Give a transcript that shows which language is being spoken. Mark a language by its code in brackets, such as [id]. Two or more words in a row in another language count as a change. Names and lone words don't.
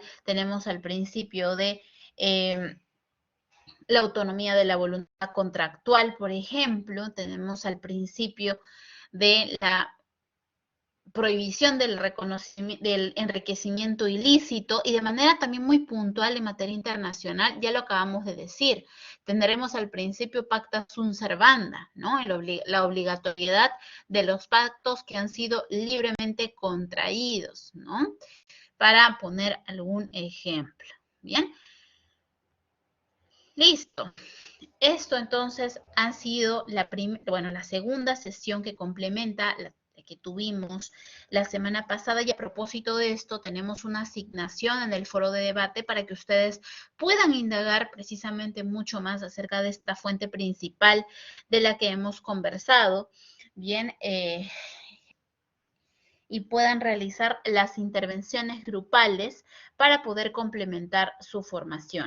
[es] Tenemos al principio de la autonomía de la voluntad contractual, por ejemplo, tenemos al principio de la prohibición del reconocimiento, del enriquecimiento ilícito, y de manera también muy puntual en materia internacional, ya lo acabamos de decir, tendremos al principio [la] pacta sunt servanda, [es] ¿no? La obligatoriedad de los pactos que han sido libremente contraídos, ¿no? Para poner algún ejemplo, ¿bien? Listo. Esto entonces ha sido la segunda sesión que complementa la que tuvimos la semana pasada, y a propósito de esto tenemos una asignación en el foro de debate para que ustedes puedan indagar precisamente mucho más acerca de esta fuente principal de la que hemos conversado, bien, y puedan realizar las intervenciones grupales para poder complementar su formación.